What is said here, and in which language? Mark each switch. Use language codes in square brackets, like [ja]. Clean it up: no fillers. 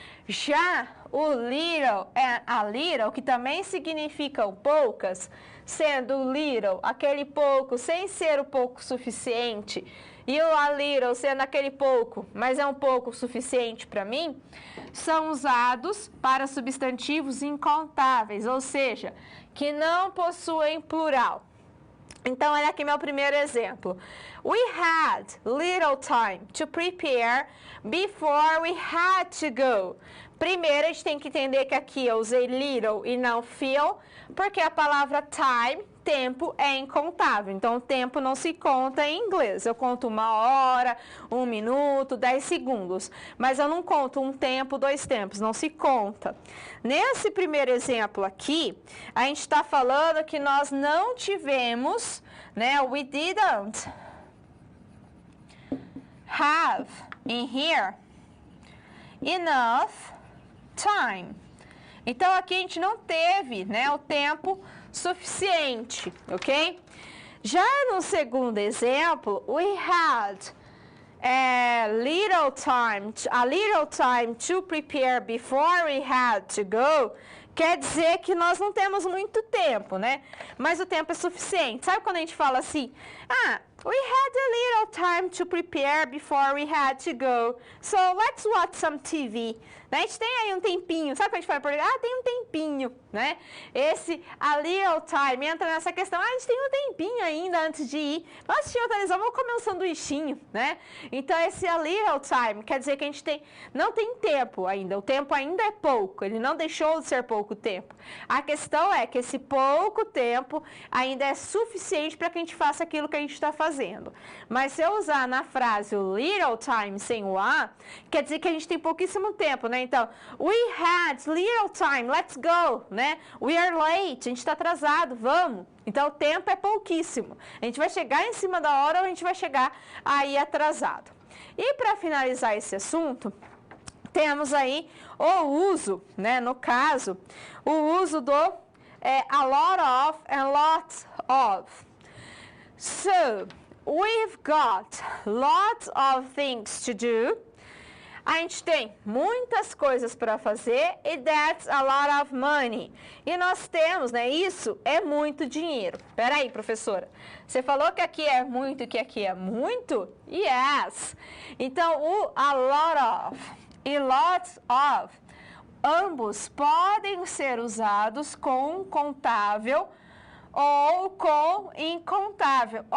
[pt] Já o little and a little, que também significam poucas, sendo little aquele pouco sem ser o pouco suficiente, e o a little sendo aquele pouco, mas é um pouco suficiente para mim, são usados para substantivos incontáveis, ou seja, que não possuem plural. Então, olha aqui meu primeiro exemplo. [en] We had little time to prepare before we had to go. [pt] Primeiro, a gente tem que entender que aqui eu usei little e não feel, porque a palavra time, tempo, é incontável. Então, o tempo não se conta em inglês. Eu conto 1 hora, 1 minuto, 10 segundos. Mas eu não conto um tempo, 2 tempos, não se conta. Nesse primeiro exemplo aqui, a gente está falando que nós não tivemos, né? [en] We didn't have in here enough time. [pt] Então, aqui a gente não teve, né, o tempo suficiente, ok? Já no segundo exemplo, [en] we had a little time to prepare before we had to go. [pt] Quer dizer que nós não temos muito tempo, né? Mas o tempo é suficiente. Sabe quando a gente fala assim, [en] we had a little time to prepare before we had to go. So, let's watch some TV. [pt] A gente tem aí um tempinho. Sabe quando a gente fala por tem um tempinho, né? Esse a little time entra nessa questão. A gente tem um tempinho ainda antes de ir. Vamos assistir a televisão, vamos comer um sanduichinho, né? Então, esse a little time quer dizer que a gente não tem tempo ainda. O tempo ainda é pouco. Ele não deixou de ser pouco tempo. A questão é que esse pouco tempo ainda é suficiente para que a gente faça aquilo que a gente está fazendo. Mas se eu usar na frase o little time sem o a, quer dizer que a gente tem pouquíssimo tempo, né? [en] Então, we had little time, let's go, né? We are late, [pt] a gente está atrasado, vamos. Então, o tempo é pouquíssimo. A gente vai chegar em cima da hora ou a gente vai chegar aí atrasado. E para finalizar esse assunto, temos aí o uso, né? No caso, o uso do a lot of and lots of. [en] So, we've got lots of things to do. [pt] A gente tem muitas coisas para fazer e [en] that's a lot of money. [pt] E nós temos, né? Isso é muito dinheiro. Espera aí, professora. Você falou que aqui é muito e que aqui é muito? Yes. Então, o a lot of e lots of, ambos podem ser usados com contável ou com incontável.